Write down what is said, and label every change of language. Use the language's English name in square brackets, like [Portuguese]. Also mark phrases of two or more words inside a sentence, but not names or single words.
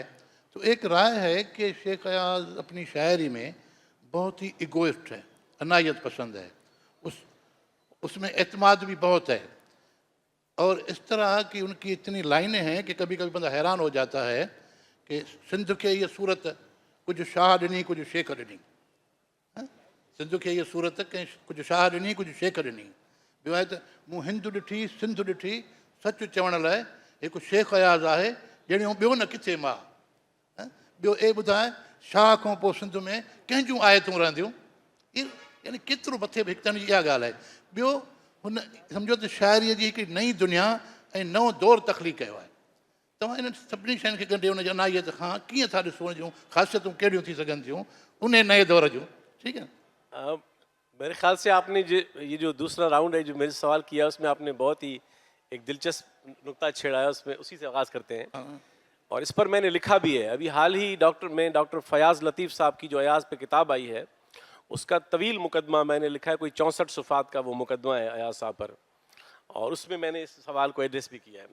[Urdu] تو ایک رائے ہے کہ شیخ ایاز اپنی شاعری میں بہت ہی ایگوئسٹ ہے، انائیت پسند ہے، اس میں اعتماد بھی بہت ہے، اور اس طرح کی ان کی اتنی لائنیں ہیں کہ کبھی کبھی بندہ حیران ہو جاتا ہے کہ [Sindhi] سندھ کے یہ صورت کچھ شاہ ڈنی کچھ شیخ ڈنی، سندھ کے یہ صورت کہ کچھ شاہ ڈنی کچھ شیخ ڈنی، ॿियो आहे त मूं हिंद ॾिठी सिंध ॾिठी सच चवण लाइ हिकु शेख अयाज़ आहे ॼणियूं ॿियो न किथे मां। ॿियो ॿुधाए शाह खां पोइ सिंध में कंहिंजूं आयतूं रहंदियूं, यानी केतिरो मथे बि हिकु त इहा ॻाल्हि आहे। ॿियो हुन सम्झो त शाइरीअ जी हिकिड़ी नई दुनिया ऐं नओं दौरु तख़लीक़ कयो आहे। तव्हां इन्हनि सभिनी शयुनि खे गॾे हुनजी अनायत खां कीअं था ॾिसो, जूं ख़ासियतूं कहिड़ियूं थी सघनि थियूं उन नए दौर जूं? ठीकु है। [Urdu] میرے خیال سے آپ نے یہ جو دوسرا راؤنڈ ہے جو میرے سوال کیا اس میں آپ نے بہت ہی ایک دلچسپ نقطہ چھیڑا ہے، اس میں اسی سے آغاز کرتے ہیں، اور اس پر میں نے لکھا بھی ہے۔ ابھی حال ہی ڈاکٹر فیاض لطیف صاحب کی جو ایاز پہ کتاب آئی ہے اس کا طویل مقدمہ میں نے لکھا ہے، کوئی 64 صفحات کا وہ مقدمہ ہے ایاز صاحب پر، اور اس میں میں نے اس سوال کو ایڈریس بھی کیا ہے۔